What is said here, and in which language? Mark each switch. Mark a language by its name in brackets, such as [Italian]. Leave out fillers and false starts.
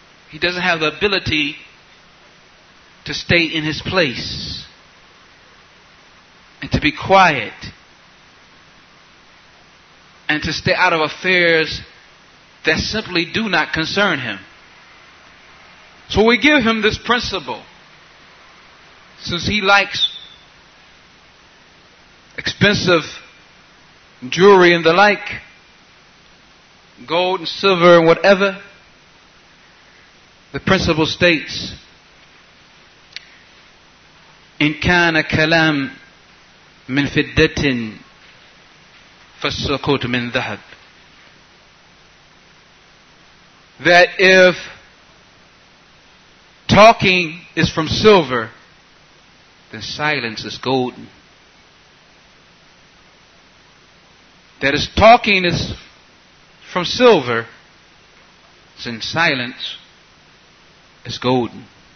[English] He doesn't have the ability to stay in his place and to be quiet and to stay out of affairs that simply do not concern him. So we give him this principle, since he likes expensive jewelry and the like, gold and silver and whatever. The principle states, [Arabic] إن كان كلام من فضة فالسكوت من ذهب. [English] That if talking is from silver, then silence is golden. That if talking is from silver, then silence is golden.